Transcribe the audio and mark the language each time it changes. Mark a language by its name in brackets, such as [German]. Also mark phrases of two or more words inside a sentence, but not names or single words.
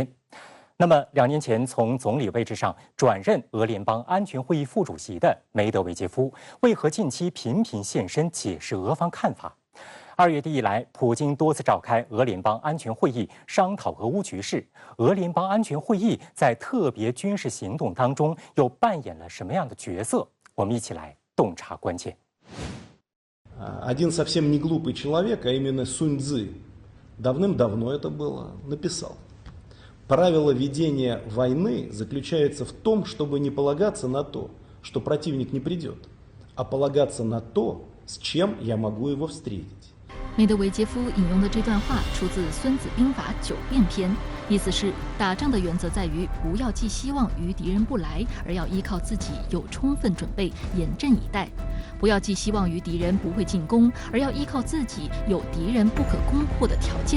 [Chinese] 那么，2年前从总理位置上转任俄联邦安全会议副主席的梅德韦杰夫，为何近期频频现身解释俄方看法？2月底以来，普京多次召开俄联邦安全会议，商讨俄乌局势。俄联邦安全会议在特别军事行动当中又扮演了什么样的角色？我们一起来洞察关键。 [Russian] Один совсем не глупый человек, а именно Сунь Цзы, давным-давно это было, написал: правило ведения войны заключается в том, чтобы не полагаться на то, что противник не придет, а полагаться на то, с чем я могу его встретить。 [Chinese] 梅德韦杰夫引用的这段话出自《孙子兵法·九变篇》，意思是打仗的原则在于不要寄希望于敌人不来，而要依靠自己有充分准备，严阵以待；不要寄希望于敌人不会进攻，而要依靠自己有敌人不可攻破的条件。